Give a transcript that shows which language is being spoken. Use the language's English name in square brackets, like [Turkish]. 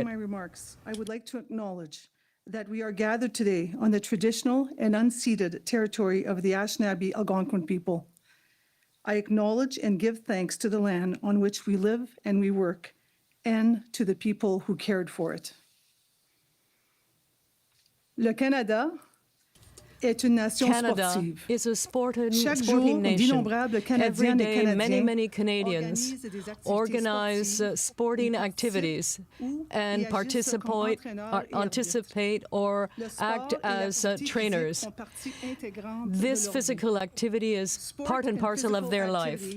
[English] Before giving my remarks, I would like to acknowledge that we are gathered today on the traditional and unceded territory of the Anishinaabe Algonquin people. I acknowledge and give thanks to the land on which we live and we work, and to the people who cared for it. [French] Le Canada est une nation sportive. [English] Is a sporting nation. Every day, many Canadians organize sporting activities and anticipate or act as trainers. This physical activity is part and parcel of their life.